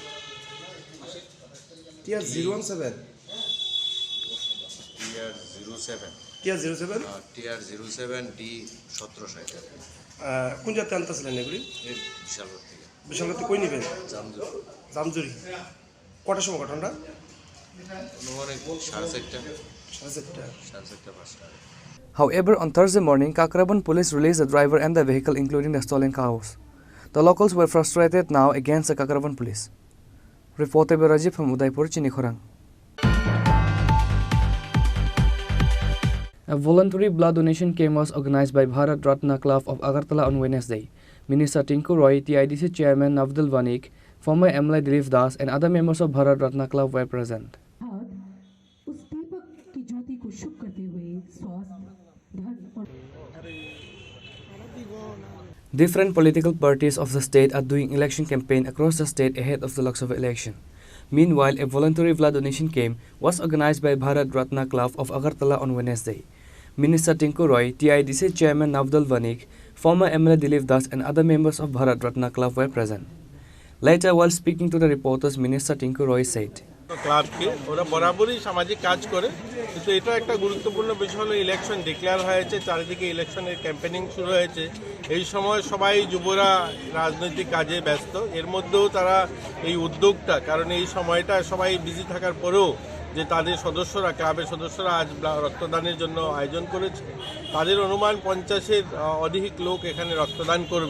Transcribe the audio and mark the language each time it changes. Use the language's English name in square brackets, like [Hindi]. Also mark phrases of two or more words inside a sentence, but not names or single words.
[Bangla] TR017 D 1760। কোন জায়গাতে আনতেছিলেন এগুলি? বিশালগড় থেকে। বিশালগড় থেকে কই নেবেন? জামজুরি। জামজুরি। কটার সময় ঘটনাটা? [English] However, on Thursday morning, Kakraban police released the driver and the vehicle, including the stolen cows. The locals were frustrated now against the Kakraban police. Reported by Rajiv from Udaipur, Chini Khorang. A voluntary blood donation camp was organized by Bharat Ratna Club of Agartala on Wednesday. Minister Tinku Roy, TIDC Chairman Navdul Vanik, former MLA Dilip Das, and other members of Bharat Ratna Club were present. Different political parties of the state are doing election campaign across the state ahead of the Lok Sabha election. Meanwhile, a voluntary blood donation camp was organized by Bharat Ratna Club of Agartala on Wednesday. Minister Tinku Roy, TIDC Chairman Navdul Vanik, former MLA Dilip Das, and other members of Bharat Ratna Club were present. Later, while speaking to the reporters, Minister Tinku Roy said, [Bangla] ক্লাবকে ওরা বরাবরই সামাজিক কাজ করে, কিন্তু এটা একটা গুরুত্বপূর্ণ বিষয় হলো [English] election declare [Bangla] হয়েছে, চারিদিকে [English] election's campaigning [Bangla] শুরু হয়েছে। এই সময় সবাই যুবরা রাজনৈতিক কাজে ব্যস্ত, এর মধ্যেও তারা এই উদ্যোগটা, কারণ এই সময়টা সবাই বিজি থাকার পরেও যে তাদের সদস্যরা, ক্লাবের সদস্যরা আজ রক্তদানের জন্য আয়োজন করেছে, তাদের অনুমান 50-এর অধিক লোক এখানে রক্তদান করবে।